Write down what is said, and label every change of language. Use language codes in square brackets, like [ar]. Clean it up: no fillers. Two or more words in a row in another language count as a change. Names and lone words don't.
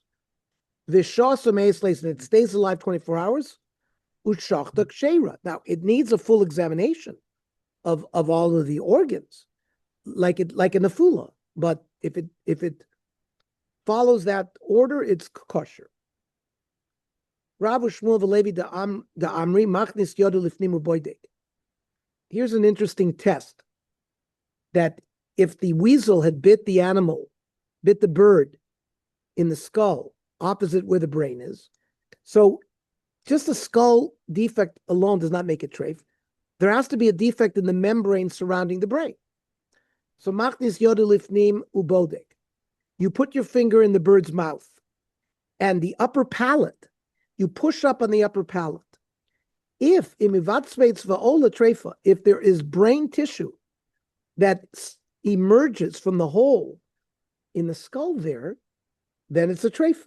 [he] וישהא מעת [en] and it stays alive 24 hours. [he] ושחטה כשרה. [en] Now, it needs a full examination of all of the organs, like a nafula. But if it follows that order, it's kosher. [he] רב שמואל ולוי דאמרי מכניס ידו לפנים ובודק. [en] Here's an interesting test: that if the weasel had bit the bird in the skull, opposite where the brain is, so just a skull defect alone does not make it treif. There has to be a defect in the membrane surrounding the brain. So [he] מכניס ידו לפנים ובודק. [en] You put your finger in the bird's mouth, and the upper palate. You push up on the upper palate. If there is brain tissue that emerges from the hole in the skull there, then it's a treifa.